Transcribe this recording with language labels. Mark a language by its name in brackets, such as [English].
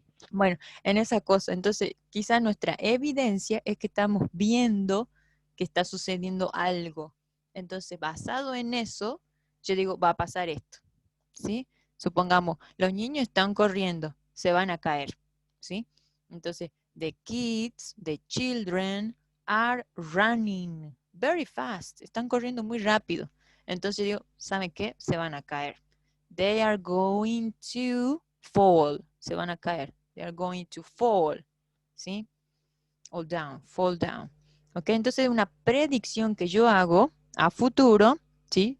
[Spanish] Bueno, en esa cosa. Entonces, quizás nuestra evidencia es que estamos viendo que está sucediendo algo. Entonces, basado en eso, yo digo, va a pasar esto, ¿sí? Supongamos, los niños están corriendo, se van a caer, ¿sí? [English] Entonces, the children are running very fast. [Spanish] Están corriendo muy rápido. Entonces digo, ¿saben qué? Se van a caer. [English] They are going to fall. [Spanish] Se van a caer. [English] They are going to fall. ¿Sí? All down, fall down. ¿Ok? [Spanish] Entonces, una predicción que yo hago a futuro, ¿sí?